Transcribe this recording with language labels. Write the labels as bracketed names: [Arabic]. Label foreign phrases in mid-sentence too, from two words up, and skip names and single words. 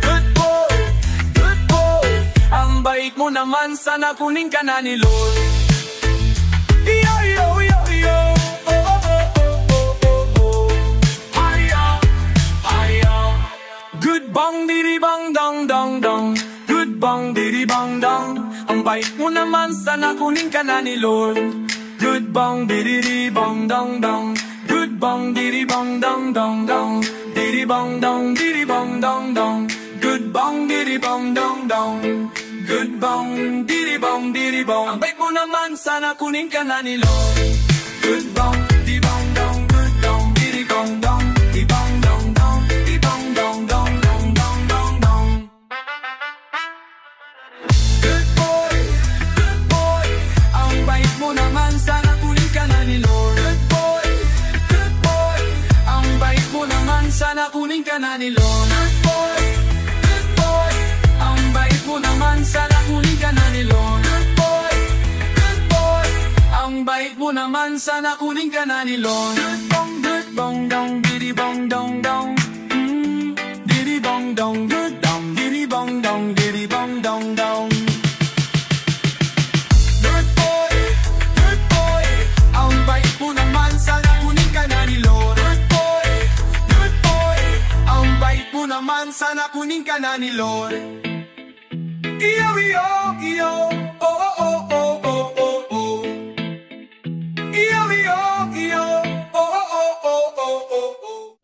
[English] Good boy, good boy. [Filipino] Ang bait mo naman, sana kunin ka na ni Lord. Yo, yo, yo, yo. Oh, oh, oh, oh, oh, oh. Hiya, hiya. Good bang diri bang dong dong dong. Good bang diri bang dong. Ang bait mo naman, sana kunin ka na ni Lord. Good bang diri bang dong dong. Good bang diri bang dong dong dong. Diri bang dong diri bang dong dong. Good bang diri bang dong dong. Good bang diri bang. Ang bait mo naman, sana kunin ka na ni Lord. Good bang di bang dong. Good bang diri bang dong. Di bang dong dong. Di bang dong dong dong dong dong dong. [English] Good boy, good boy. [Filipino] Ang bait mo naman, sana kunin ka na ni Lord. [English] Good boy, good boy. [Filipino] Ang bait mo naman, sana kunin ka na ni Lord. [English] Good boy, good boy. [Filipino] Ang bait mo naman, sana kunin ka na ni Lord. [English] Good boy, good boy. [Filipino] Ang bait mo naman, sana kunin ka na ni Lord. Good bong dong, didi bong dong dong. Didi bong dong, good dong, didi bong dong, didi bong dong dong. [English] Good boy, good boy. [Filipino] Ang bait mo naman, sana kunin ka na ni Lord. [English] Good boy, good boy. [Filipino] Ang bait mo naman, sana kunin ka na ni Lord. Iyo, iyo, iyo. Oh, oh, oh, oh, oh, oh, oh. Iyo, iyo, iyo. Oh, oh, oh, oh, oh, oh, oh.